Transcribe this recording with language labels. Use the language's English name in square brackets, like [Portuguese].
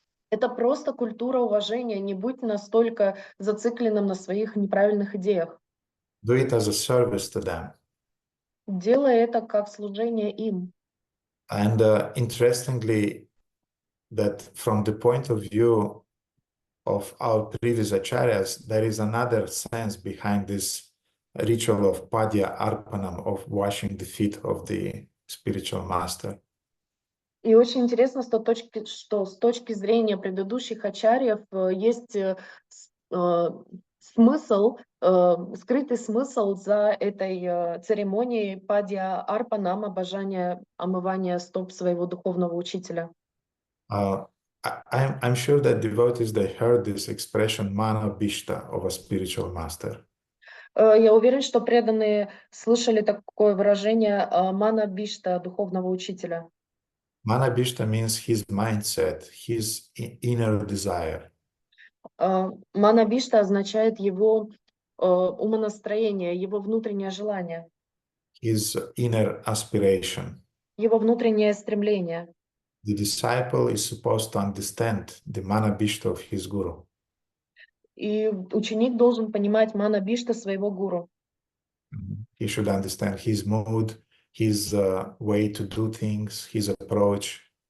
[Russian] Это просто культура уважения. Не будь настолько зацикленным на своих неправильных идеях. [English] Do it as a service to them. [Russian] Делай это как служение им. [English] And interestingly, that from the point of view of our previous acharyas, there is another sense behind this ritual of padya arpanam, of washing the feet of the spiritual master. [Russian] И очень интересно, что с точки зрения предыдущих ачарьев есть смысл, скрытый смысл за этой церемонией падья арпанам, омывания стоп своего духовного учителя. [English] I'm sure that devotees, they heard this expression mana bishta of a spiritual master. [Russian] Я уверен, что преданные слышали такое выражение мана бишта духовного учителя. [English] Mana bishta means his mindset, his inner desire. [Russian] Мана бишта означает его умонастроение, его внутреннее желание, [English] His inner aspiration. [Russian] его внутреннее стремление. [English] The disciple is supposed to understand the mana bishta of his guru. [Russian] И ученик должен понимать мана бишта своего гуру. [English] He should understand his mood, his way to do things, his approach.